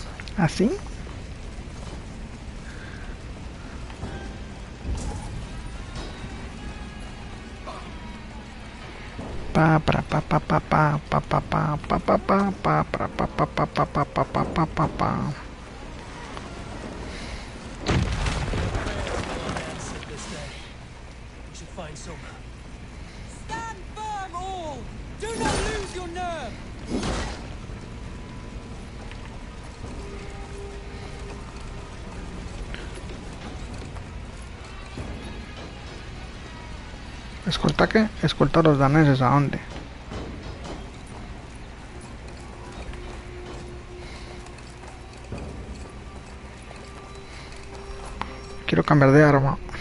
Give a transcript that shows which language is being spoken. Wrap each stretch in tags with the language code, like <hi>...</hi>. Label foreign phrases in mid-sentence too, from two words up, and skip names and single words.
<es>¿Así? Pa para pa pa pa pa pa pa pa pa pa pa pa para pa pa pa pa pa pa pa pa pa pa.</es> <en>Stand firm, all! Do not lose your nerve!</en> <es>¿Escolta qué? Escolta a los daneses, ¿a dónde? Quiero cambiar de arma.</es>